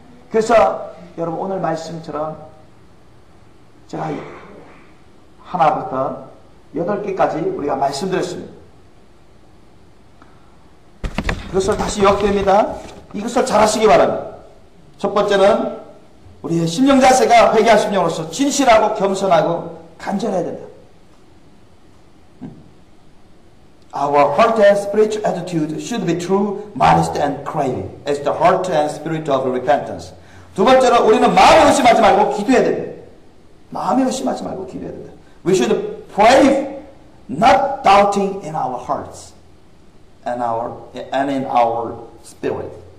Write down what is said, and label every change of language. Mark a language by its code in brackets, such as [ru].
[ko] 그래서 여러분 오늘 말씀처럼 제가 하나부터 8개까지 우리가 말씀드렸습니다. 그것을 다시 요약됩니다. 이것을 잘 하시기 바랍니다. 첫 번째는 우리의 심령 자세가 회개한 심령으로서 진실하고 겸손하고 간절해야 된다. [en] Our heart and spiritual attitude should be true, modest, and craving. As the heart and spirit of repentance. [ko] 두 번째로 우리는 마음에 의심하지 말고 기도해야 됩니다. 마음에 의심하지 말고 기도해야 됩니다. [en] We should pray not doubting in our hearts and in our spirit.